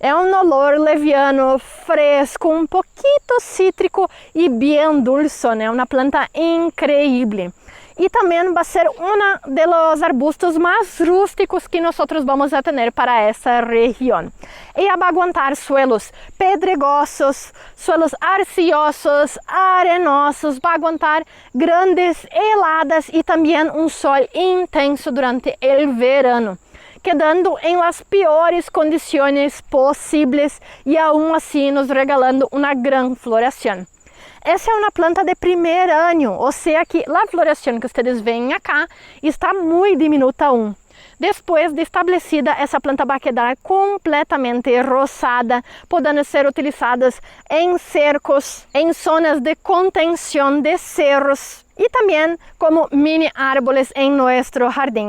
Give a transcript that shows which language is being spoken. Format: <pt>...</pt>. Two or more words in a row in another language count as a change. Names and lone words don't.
<pt>É um olor leviano, fresco, um pouquito cítrico e bem dulce, né? Uma planta incrível. E também vai ser um dos arbustos mais rústicos que nós vamos a ter para essa região. Ela vai aguentar</pt> <es>suelos pedregosos, suelos arcillosos,</es> <pt>arenosos, vai aguentar grandes heladas e também um sol intenso durante o</pt> <es>verano, quedando</es> <pt>em las piores condições possíveis e aún assim nos regalando uma grande floração. Essa é uma planta de primeiro ano, ou seja que a floração que vocês veem aqui está muito diminuta aún. Depois de estabelecida, essa planta vai quedar completamente rosada, podendo ser utilizadas em cercos, em zonas de contenção de cerros e também como mini árboles em nosso jardim.</pt>